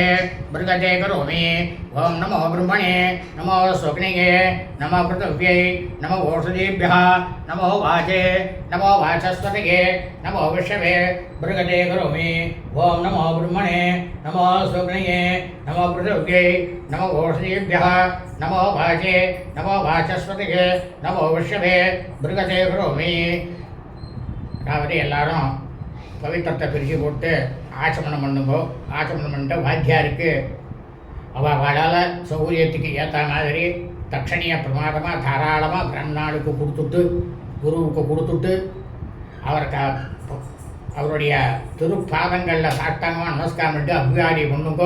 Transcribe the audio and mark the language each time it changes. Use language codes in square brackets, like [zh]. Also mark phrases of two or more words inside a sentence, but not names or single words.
[sa] मृगते करोमि ओम नमो ब्रह्मणे नमो अग्नये नमो पृथिव्यै नमो ओषधेभ्यः नमो वाचे नमो वाचस्पतये नमो विष्णवे मृगते करोमि ओम नमो ब्रह्मणे नमो अग्नये नमो पृथिव्यै नमो ओषधेभ्यः नमो वाचे नमो वाचस्पतये नमो विष्णवे मृगते करोमि [ta] அதாவது எல்லாரும் பவித்திரத்தை பிரித்து போட்டு ஆச்சமனம் பண்ணுங்கோ. ஆச்சமனம் பண்ணிட்டு வாத்தியாருக்கு அவளால் சௌகரியத்துக்கு ஏற்ற மாதிரி தட்சணியை பிரமாதமாக தாராளமாக பிரம்மாளுக்கு கொடுத்துட்டு குருவுக்கு கொடுத்துட்டு அவருடைய திருப்பாதங்களில் சாஷ்டாங்கமாக நமஸ்காரம் பண்ணிட்டு அபிவாதி பண்ணுங்கோ.